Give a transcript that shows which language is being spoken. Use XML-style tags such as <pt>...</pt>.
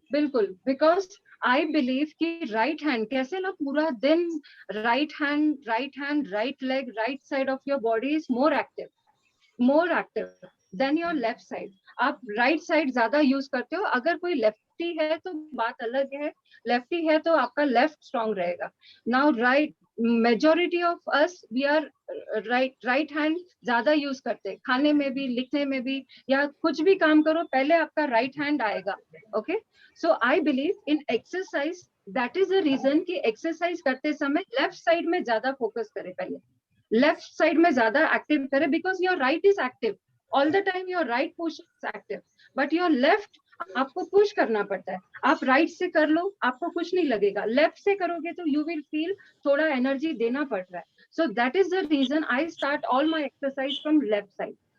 <en>Because I believe</en> <hi>कि</hi> <en>right hand,</en> <hi>कैसे ना पूरा दिन</hi> <en>right hand, right leg, right side of your body is more active than your left side.</en> <hi>आप right side ज्यादा use करते हो. अगर कोई lefty है तो बात अलग है, lefty है तो आपका left strong रहेगा.</hi> <en>Now right, majority of us we are right hand</en> <hi>ज्यादा यूज करते हैं, खाने में भी, लिखने में भी, या कुछ भी काम करो पहले आपका राइट हैंड आएगा.</hi> <en>okay, so I believe in exercise, that is the reason</en> <hi>कि एक्सरसाइज करते समय लेफ्ट साइड में ज्यादा फोकस करें, पहले लेफ्ट साइड में ज्यादा एक्टिव करें,</hi> <en>Because your right is active all the time. Your right push is active, but your left</en> <hi>आपको पुश करना पड़ता है. आप राइट से कर लो, आपको कुछ नहीं लगेगा. लेफ्ट से करोगे तो</hi> <en>you will feel</en> <hi>थोड़ा एनर्जी देना पड़ रहा है.</hi> <en>So that is the reason I start all my exercise from left side.</en>